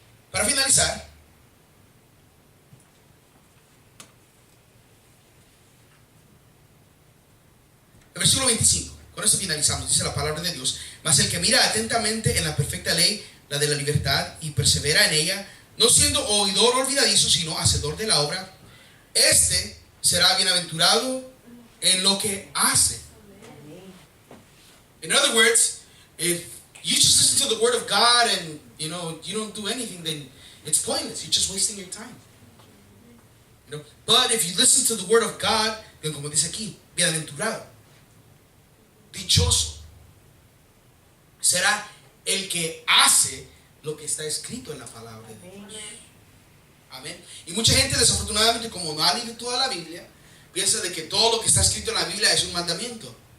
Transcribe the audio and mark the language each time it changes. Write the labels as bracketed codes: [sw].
[es] Para finalizar, el versículo 25, con esto finalizamos, dice la palabra de Dios: mas el que mira atentamente en la perfecta ley, la de la libertad, y persevera en ella, no siendo oidor olvidadizo, sino hacedor de la obra, este será bienaventurado en lo que hace. [en] In other words, if you just listen to the word of God and you don't do anything, then it's pointless. You're just wasting your time. You know? But if you listen to the word of God, then [es] como dice aquí, bienaventurado, dichoso, será el que hace lo que está escrito en la palabra de Dios. Amén. Y mucha gente, desafortunadamente, como no ha leído toda la Biblia, piensa de que todo lo que está escrito en la Biblia es un mandamiento.